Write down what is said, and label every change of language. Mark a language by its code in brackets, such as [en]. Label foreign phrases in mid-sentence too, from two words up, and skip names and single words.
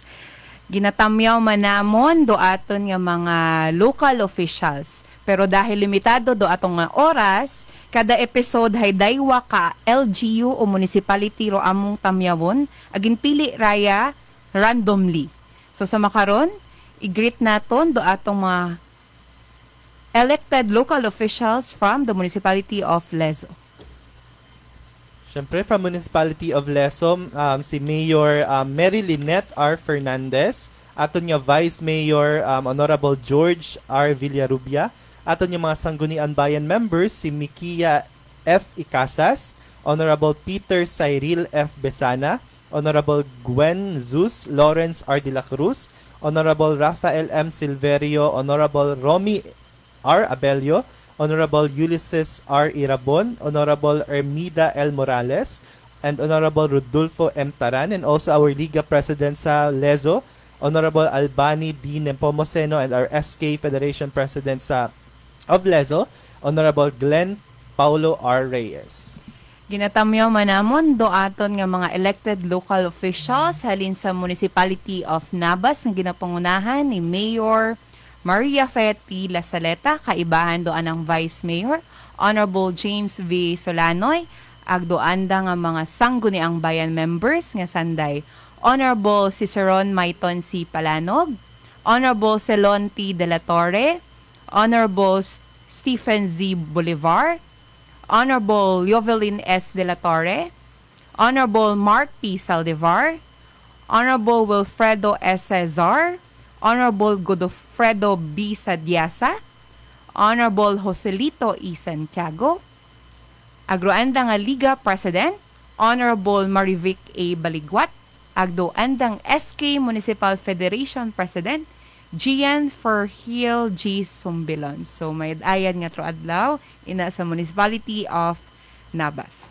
[akl] Ginatamyaw man namon do aton nga mga [en] local officials. [akl] Pero dahil limitado do atong nga oras, kada episode hay daywa ka LGU o municipality ro among tamyawon, agin pili raya randomly. So sa makaron, i-greet naton do atong mga [en] elected local officials from the municipality of Lezo. Siyempre, from Municipality of Lezo, [akl] si Mayor Mary Lynette R. Fernandez, aton nga Vice Mayor Honorable George R. Villarubia, aton nga mga Sangguniang Bayan members, si Mikia F. Icasas, Honorable Peter Cyril F. Besana, Honorable Gwen Zeus Lawrence R. de la Cruz, Honorable Rafael M. Silverio, Honorable Romy R. Abelio, Honorable Ulysses R. Irabon, Honorable Ermida L. [en] Morales, and Honorable Rodolfo M. Taran, and also our Liga President sa Lezo, Honorable Albani D. Nepomuceno, and our SK Federation President of Lezo, Honorable Glenn Paulo R. Reyes. [akl] Ginatamyaw man namon do aton nga mga [en] elected local officials [akl] halin sa [en] Municipality of Nabas [akl] nga ginapangunahan ni Mayor Maria Feti Lasaleta, kaibahan doan ng Vice Mayor, Honorable James V. Solanoy, ag doanda nga mga Sangguniang Bayan members nga sanday, Honorable Ciceron Maiton C. Palanog, Honorable Celon T. De La Torre, Honorable Stephen Z. Bolivar, Honorable Jovelyn S. De La Torre, Honorable Mark P. Saldivar, Honorable Wilfredo S. Cesar, Honorable Godofredo B. Sadiasa, Honorable Joselito E. Santiago, agroanda nga Liga President, Honorable Marivic A. Baligwat, agdoandang SK Municipal Federation President, Gian Ferhil G. Sumbilon. So may ayan nga adlaw ina sa Municipality of Nabas.